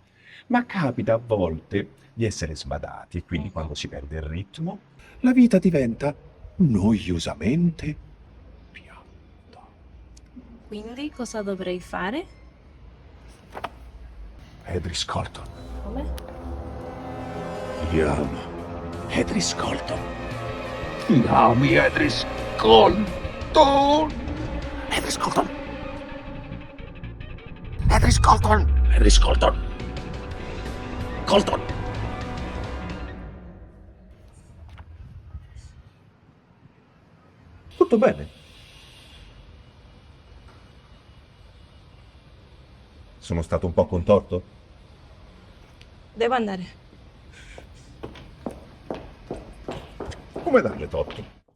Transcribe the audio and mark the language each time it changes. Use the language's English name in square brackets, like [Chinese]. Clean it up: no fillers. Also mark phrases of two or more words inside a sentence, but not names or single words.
[Italian] Ma capita a volte di essere sbadati e quindi quando si perde il ritmo, la vita diventa noiosamente piatta. Quindi cosa dovrei fare? Edris Colton. Come? Ti amo. Edris Colton. Ti ami, Edris Colton. Edris Colton. Edris Colton. Edris Colton. Colton. Tutto bene. Sono stato un po' contorto? Devo andare. Come darle torto?